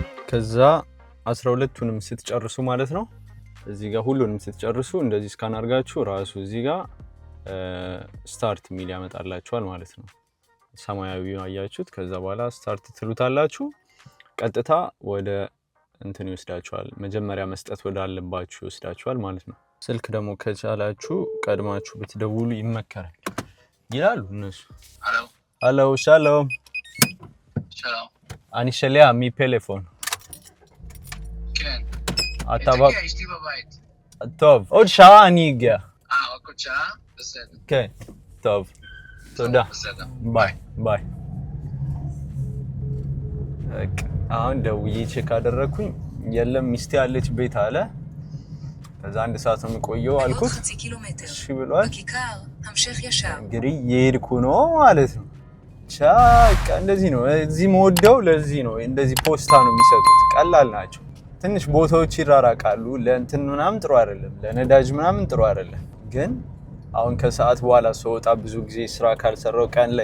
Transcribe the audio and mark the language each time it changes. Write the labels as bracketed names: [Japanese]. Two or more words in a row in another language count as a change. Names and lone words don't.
[Amharic] ከዛ 12ቱንም ስትጨርሱ ማለት ነው እዚህ ጋር ሁሉንም ስትጨርሱ እንደዚህ ስካን አድርጋችሁ ራሱ እዚህ ጋር ስታርት ሚል ያመጣላችኋል ማለት ነው። ሰማያዊው አያችሁት? ከዛ በኋላ ስታርት ትሉታላችሁ። ቀጥታ ወደ እንትን ይወስዳችኋል። መጀመሪያ መስጠት ወደ አለባችሁ ይወስዳችኋል ማለት ነው። ስልክ ደግሞ ከቻላችሁ ቀድማችሁ ብትደውሉ ይመከራል ይላሉ እነሱ። ሄሎ ሻሎም [Hebrew] שלום. אני שליח מפלאפון. כן. אתה תגיע, אשתי בבית. טוב, עוד שעה אני אגיע. רק עוד שעה? בסדר. כן, טוב. תודה. בסדר. ביי, ביי. [Amharic] አሁን ደውዬ ቼክ አደረኩኝ የለም ሚስቴ ያለች ቤት አለ ከዛ አንድ ሰዓት ነው የምቆየው አልኩት እሺ ብሏል [Hebrew] בכיכר המשך ישר [Amharic] እንግዲህ የሄድኩ ነው ማለት ነው ቻካ እንደዚህ ነው እዚህ ሞደው ለዚህ ነው እንደዚህ ፖስታ ነው የሚሰጡት ቀላል ናቸው ትንሽ ቦታዎች ይራራቃሉ ለእንትን ምናምን ጥሩ አይደለም ለነዳጅ ምናምን ጥሩ አይደለም ግን አሁን ከሰዓት በኋላ ሰውጣ ብዙ ጊዜ ስራ ካልሰራው ቀን ላይ